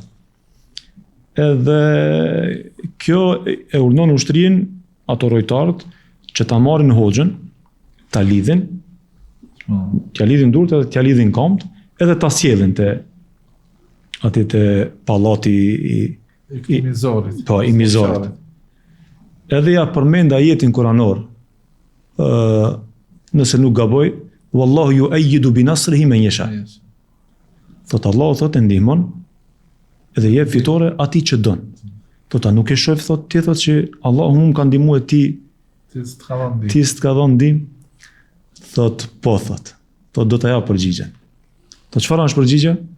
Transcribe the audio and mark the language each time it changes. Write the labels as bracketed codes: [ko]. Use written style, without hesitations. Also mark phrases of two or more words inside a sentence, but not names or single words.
[sq] Edhe kjo e urdhnon ushtrinë ato rojtarët që ta marrin hoxhën, ta lidhin, t'ja lidhin durt edhe t'ja lidhin kamt, edhe ta sjellin te pallati i mizorit. Po, i mizorit. edhe ja përmend ajetin kuranor, nëse nuk gaboj, [ar] والله يؤيد بنصره من يشاء. [sq] Thot Allahu thot e ndihmon edhe jep fitore atij që don. Thot a nuk e shoh thot ti thot që Allahu më ka ndihmuar ti s'ka dhënë ndim. Thot po thot. Thot do ta jap përgjigjen. Thot çfarë është përgjigja?